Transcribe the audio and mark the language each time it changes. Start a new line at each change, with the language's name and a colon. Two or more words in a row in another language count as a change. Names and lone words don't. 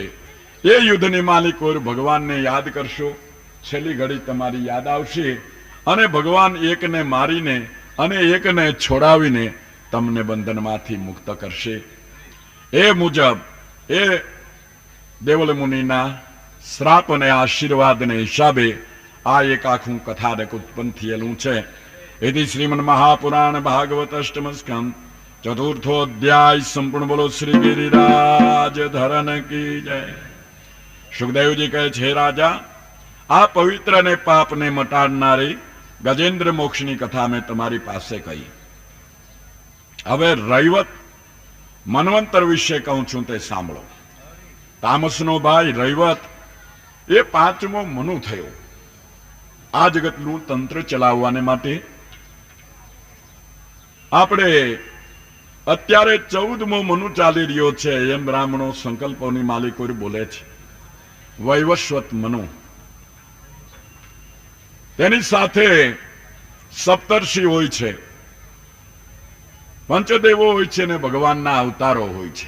Gujarati: એ યુદ્ધની માલિકો ભગવાનને યાદ કરશો, છેલ્લી ઘડી તમારી યાદ આવશે, અને ભગવાન એકને મારીને અને એકને છોડાવીને તમને બંધનમાંથી મુક્ત કરશે. એ મુજબ એ દેવલ મુનિના શ્રાપ અને આશીર્વાદને હિસાબે આ એક આખું કથાનક ઉત્પન્ન થયેલું છે. એથી શ્રીમન મહાપુરાણ ભાગવત અષ્ટમ સ્કંદ ચતુર્થો અધ્યાય સંપૂર્ણ
Hindi: बोलो श्री गिरिराज धरन की जय।
Gujarati: સુખદેવ જી કહે છે રાજા, આ પવિત્ર ને પાપ ને મટાડનારી ગજેન્દ્ર મોક્ષની કથા મેં તમારી પાસે કહી। હવે રૈવત મન્વંતર વિષે કહું છું તે સાંભળો। તામસનો ભાઈ રૈવત એ પાંચમો મનુ થયો આ जगतનું તંત્ર ચલાવવાને માટે। આપણે અત્યારે 14મો મનુ ચાલી રહ્યો છે એમ બ્રાહ્મણો સંકલ્પોની માલિકો બોલે છે। વૈવસ્વત મનુ, તેની સાથે સપ્તર્ષિ હોય છે, પંચદેવો હોય છે ને ભગવાનના અવતારો હોય છે।